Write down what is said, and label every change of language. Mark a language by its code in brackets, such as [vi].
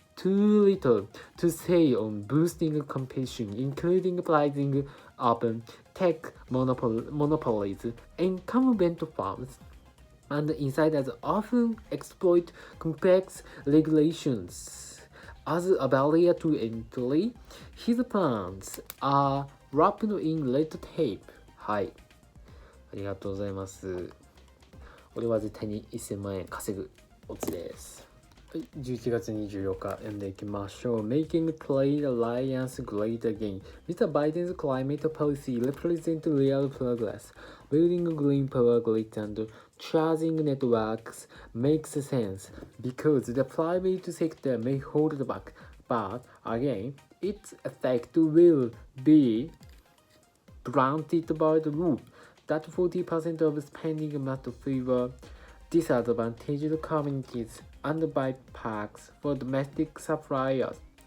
[en] too little to say on boosting competition, including pricing up tech monopolies, incumbent firms, and insiders often exploit complex regulations as a barrier to entry. His plans are wrapped in red tape. [ja] はい。ありがとうございます。俺は絶対に1000万円稼ぐオツです。はい、11月24日読んでいきましょう。 [en] Making Trade Alliance Great Again. Mr. Biden's climate policy represents real progress. Building green power grids and charging networks makes sense because the private sector may hold back, but again, its effect will be blunted by the rule that 40% of spending must favor disadvantaged communities and by packs for domestic suppliers.